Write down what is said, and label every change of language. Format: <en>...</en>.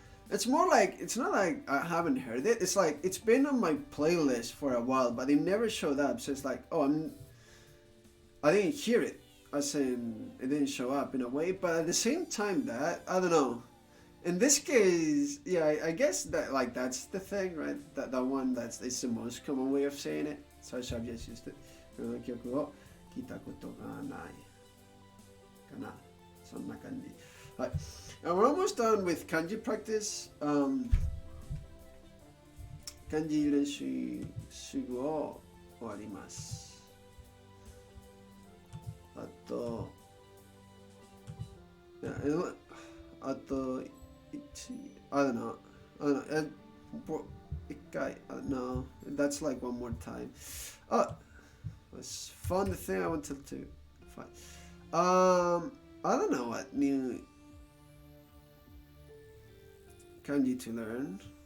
<en>It's more like, it's not like I haven't heard it. It's like, it's been on my playlist for a while, but it never showed up. So it's like, I didn't hear it. As in, it didn't show up in a way. But at the same time that, I don't know. In this case, yeah, I guess that, like, that's the thing, right? That one, it's the most common way of saying it. So I've just used it.</en> <ja>この曲を聞いたことがないかな。そんな感じ。はい。</ja> <en>We're almost done with kanji practice.</en> <ja>漢字練習すぐを終わります。あと1</ja> <en>I don't know. 1回 no, that's like one more time. It's fun the thing I wanted to find. I don't know what new kanji to learn.</en>